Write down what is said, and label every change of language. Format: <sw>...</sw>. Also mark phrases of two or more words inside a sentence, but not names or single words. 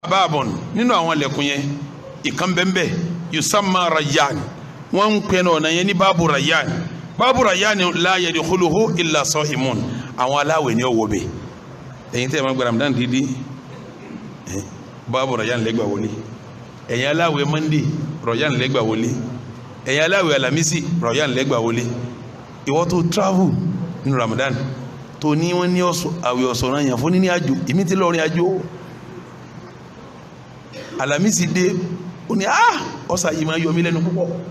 <yo>babon nínú àwọn lẹ̀kùn yẹn ìkan bẹ́ẹ̀</yo> <ar>يسمى ريان</ar> <yo>wọ́n ń pè náà yẹn ní</yo> <ar>باب ريان لا يدخله إلا صائم</ar> <yo>àwọn aláwẹ̀ ni ó wọ̀ bẹ̀ ẹ̀yin tẹ́ ma gba Ramadan dídí</yo> <ar>باب ريان</ar> <yo>lẹ́gbà wọlé ẹ̀yin aláwẹ̀ Monday rayyan lẹ́gbà wọlé ẹ̀yin aláwẹ̀ Alamisi rayyan lẹ́gbà wọlé ìwọ tó travel nínú Ramadan tó ní wọ́n ní àwẹ̀ ọ̀sọ̀rọ̀ yẹn fún ní àjò èmi ti lọ́rin àjò Alamisi dé ó ní ọ̀sà yìí máa yọ mí lẹ́nu púpọ̀</yo>